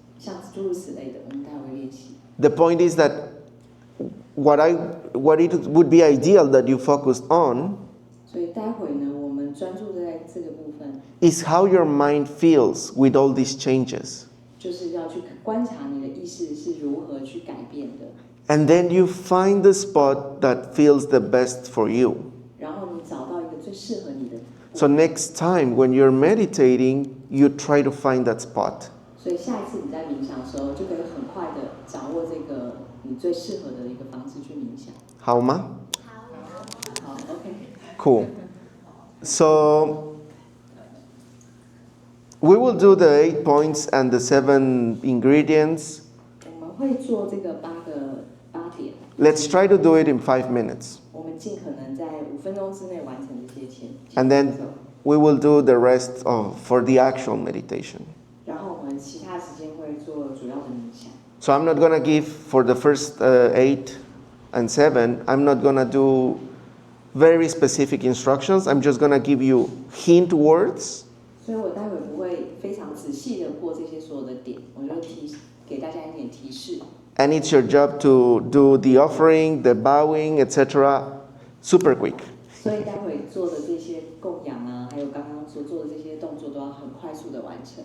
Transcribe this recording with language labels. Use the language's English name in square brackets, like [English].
[Chinese] 像诸如此类的，我们待会练习。 [English] The point is that what it would be ideal that you focused on [Chinese] 所以待会呢，我们专注在这个部分， [English] is how your mind feels with all these changes. [Chinese] 就是要去观察你的意识是如何去改变的， [English] And then you find the spot that feels the best for you. [Chinese] 然后你找到一个最适合你的。 [English] So next time when you're meditating, you try to find that spot. [Chinese] 所以下一次你在冥想的时候，就可以很快的掌握这个你最适合的一个方式去冥想。好吗？好，OK。 [English] Cool. So we will do the 8 points and the 7 ingredients. [Chinese] 我们会做这个8点。 [English] Let's try to do it in 5 minutes. [Chinese] 我们尽可能在5分钟之内完成这些前。 [English] And then we will do the rest for the actual meditation. [Chinese] 然后我们其他时间会做主要的冥想。 [English] So I'm not going to give for the first 8 and 7, I'm not going to do very specific instructions. I'm just going to give you hint words. [Chinese] 所以我待会不会非常仔细的过这些所有的点，我就给大家一点提示。 [English] And it's your job to do the offering, the bowing, etc. super quick. [Chinese] 所以待会做的这些供养啊，还有刚刚所做的这些动作都要很快速的完成。